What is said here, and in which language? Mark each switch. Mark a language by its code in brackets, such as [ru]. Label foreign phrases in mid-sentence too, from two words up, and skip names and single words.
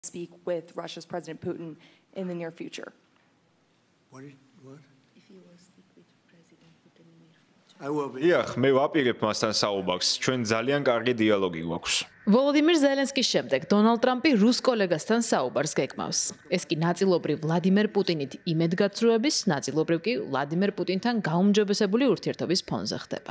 [en] speak with Russia's President Putin in the near future. What? If you will speak with President Putin in the near future. I will be. [ka] დიახ, მე ვაპირებ მასთან საუბარს. ჩვენ ძალიან კარგი დიალოგი გვაქვს. ვოლოდიმირ ზელენსკის შემდეგ დონალდ ტრამპი რუს კოლეგასთან საუბარს გეკმავს. ეს კი ნაწილობრივ ვლადიმერ პუტინით იმედგაცრუების, ნაწილობრივ კი ვლადიმერ პუტინთან გაუმჯობესებული ურთიერთობის ფონზე ხდება.